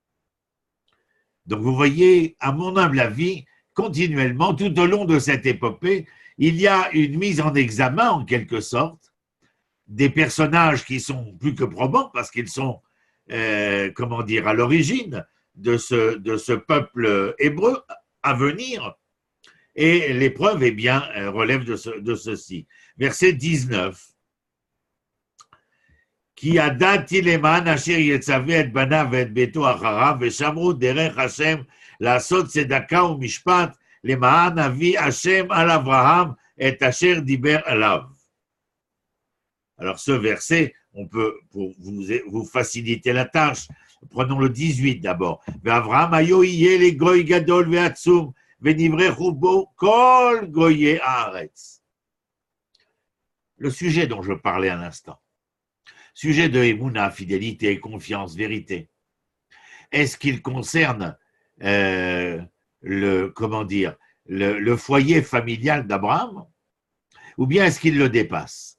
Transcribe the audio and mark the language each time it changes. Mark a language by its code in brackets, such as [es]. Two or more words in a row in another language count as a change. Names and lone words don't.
[fr] Donc vous voyez, à mon humble avis, continuellement, tout au long de cette épopée, il y a une mise en examen, en quelque sorte, des personnages qui sont plus que probants, parce qu'ils sont à l'origine de ce peuple hébreu à venir. Et l'épreuve, relève de ceci. Verset 19. [he] כי ידעתיו למען אשר יצוה את בניו ואת ביתו אחריו ושמרו דרך השם לעשות צדקה ומשפט למען אבי השם על אברהם את אשר דבר עליו. [fr] Alors ce verset, on peut, pour vous faciliter la tâche, prenons le 18 d'abord. [he] ואברהם היו יהיה לגוי גדול ועצום ונברכו בו כל גויי הארץ. [fr] Le sujet dont je parlais à l'instant, sujet de Emouna, fidélité, confiance, vérité, est-ce qu'il concerne le foyer familial d'Abraham ou bien est-ce qu'il le dépasse?